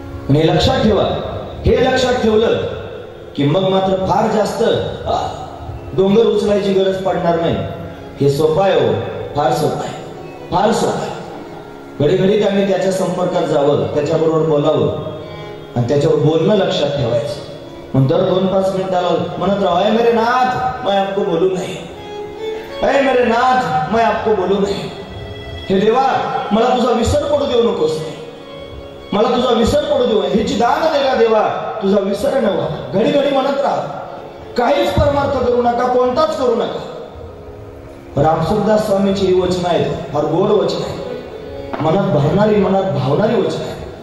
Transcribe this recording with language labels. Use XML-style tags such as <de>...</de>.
<mr>हे लक्षात ठेवा. हे लक्षात ठेवलं की मग मात्र फार जास्त डोंगर उचलायची गरज पडणार नाही. हे सोपं आहे हो, फार सोपं आहे, फार सोपं आहे. घडी घडी त्यांनी त्याच्या संपर्कात जावं, त्याच्याबरोबर बोलावं आणि त्याच्यावर बोलणं लक्षात ठेवायचं. मग दर 2-5 मिनिटाला म्हणत राहा,</mr> <hi>अय मेरे नाथ मैं आपको बोलू नहीं, अय मेरे नाथ मैं आपको बोलू नहीं.</hi> <mr>हे देवा मला तुझा विसर पडू देऊ नकोस, मला तुझा विसर पडू देऊ, ह्याची दान दे का देवा, तुझा विसर न व्हा. घडी घडी म्हणत राहा. काहीच परमार्थ करू नका, कोणताच करू नका. रामसुखदास स्वामीची ही वचन आहेत, फार गोड वचन आहे, मनात भरणारी, मनात भावणारी वचन आहे.</mr>